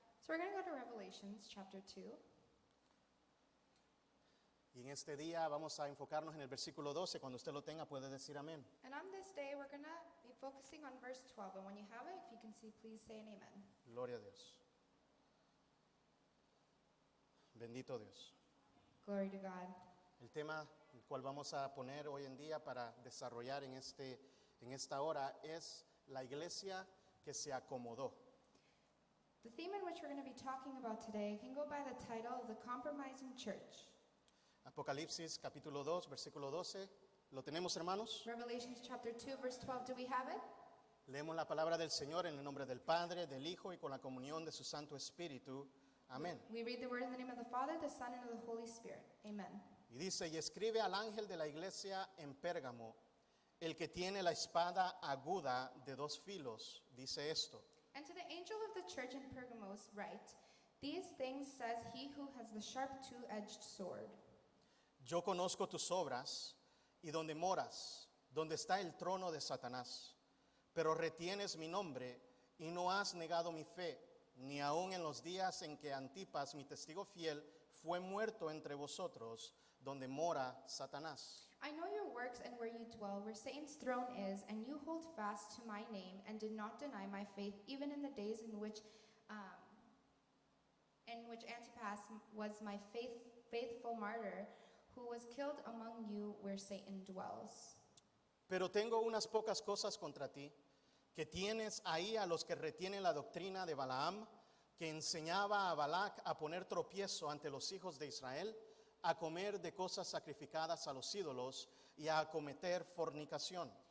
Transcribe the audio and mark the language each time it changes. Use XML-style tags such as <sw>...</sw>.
<en>So we're going to go to Revelations chapter 2.</en> <es>Y en este día vamos a enfocarnos en el versículo 12. Cuando usted lo tenga puede decir amén.</es> <en>And on this day, we're going to be focusing on verse 12. And when you have it, if you can see, please say an amen.</en> <es>Gloria a Dios. Bendito Dios.</es> <en>Glory to God.</en> <es>El tema el cual vamos a poner hoy en día para desarrollar en esta hora es la iglesia que se acomodó.</es> <en>The theme in which we're going to be talking about today can go by the title, The Compromising Church.</en> <es>Apocalipsis capítulo 2, versículo 12. ¿Lo tenemos, hermanos?</es> <en>Revelations chapter 2, verse 12. Do we have it?</en> <es>Leemos la palabra del Señor en el nombre del Padre, del Hijo y con la comunión de su Santo Espíritu. Amén.</es> <en>We read the word in the name of the Father, the Son, and of the Holy Spirit. Amen.</en> <es>Y dice, y escribe al ángel de la iglesia en Pérgamo, el que tiene la espada aguda de dos filos, dice esto.</es> <en>And to the angel of the church in Pergamos write, these things says he who has the sharp two-edged sword.</en> <es>Yo conozco tus obras y donde moras, donde está el trono de Satanás, pero retienes mi nombre y no has negado mi fe, ni aun en los días en que Antipas, mi testigo fiel, fue muerto entre vosotros, donde mora Satanás.</es> <en>I know your works and where you dwell, where Satan's throne is, and you hold fast to my name and did not deny my faith, even in the days in which Antipas was my faithful martyr, who was killed among you where Satan dwells.</en> <es>Pero tengo unas pocas cosas contra ti, que tienes ahí a los que retienen la doctrina de Balaam, que enseñaba a Balac a poner tropiezo ante los hijos de Israel, a comer de cosas sacrificadas a los ídolos y a cometer fornicación.</es>